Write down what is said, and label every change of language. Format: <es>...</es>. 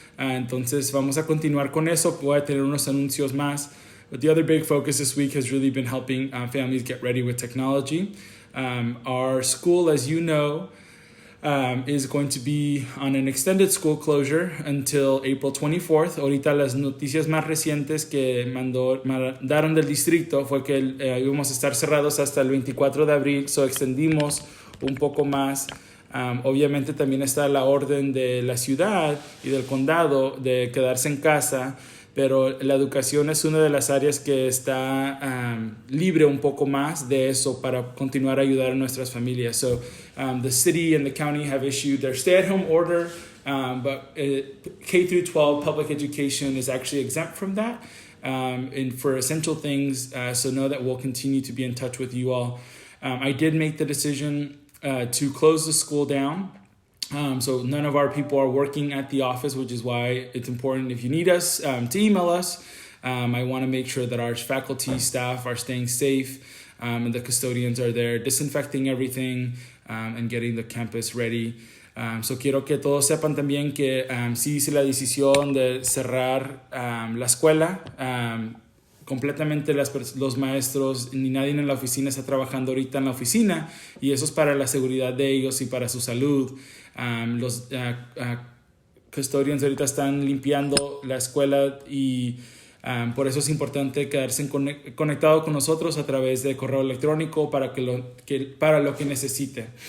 <es>Entonces vamos a continuar con eso. Voy a tener unos anuncios más.</es> <en>But the other big focus this week has really been helping families get ready with technology. Our school, as you know, is going to be on an extended school closure until April 24th.</en> <es>Ahorita las noticias más recientes que mandaron del distrito fue que íbamos a estar cerrados hasta el 24 de abril, so extendimos un poco más. Obviamente también está la orden de la ciudad y del condado de quedarse en casa, pero la educación es una de las áreas que está libre un poco más de eso para continuar a ayudar a nuestras familias.</es> <en>So the city and the county have issued their stay-at-home order, but K through 12 public education is actually exempt from that and for essential things. So know that we'll continue to be in touch with you all. I did make the decision to close the school down. So none of our people are working at the office, which is why it's important if you need us to email us. I want to make sure that our faculty, staff are staying safe and the custodians are there disinfecting everything and getting the campus ready.</en> <es>So quiero que todos sepan también que sí hice la decisión de cerrar la escuela. Completamente los maestros ni nadie en la oficina está trabajando ahorita en la oficina y eso es para la seguridad de ellos y para su salud. Los custodians ahorita están limpiando la escuela y por eso es importante quedarse conectado con nosotros a través de correo electrónico para lo que necesite.</es>